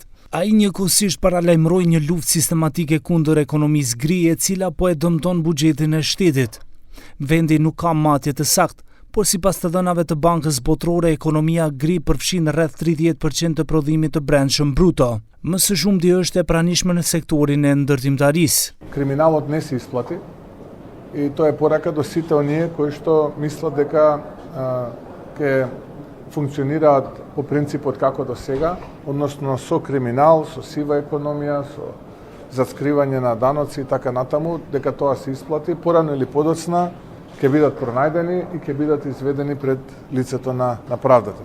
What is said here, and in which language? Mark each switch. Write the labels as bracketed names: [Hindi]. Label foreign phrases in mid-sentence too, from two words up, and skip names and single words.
[Albanian] Ai njëkohësisht paralajmëroi një luftë sistematike kundër ekonomisë gri, e cila po e dëmton buxhetin e shtetit. Vendi nuk ka matje të saktë, por sipas të dhënave të Bankës Botërore, ekonomia gri përfshin rreth 30% të prodhimit të brendshëm bruto. Më së shumti është e pranishme në sektorin e ndërtimtarisë. [Macedonian] Криминалот не се исплати и тоа е порака до сите оние кои што мислат дека ќе функционираат по принципот како до сега, односно со криминал, со сива економија, со заскривање на даноци и така натаму, дека тоа се исплати, порано или подоцна ќе бидат пронајдени и ќе бидат изведени пред лицето на правдата.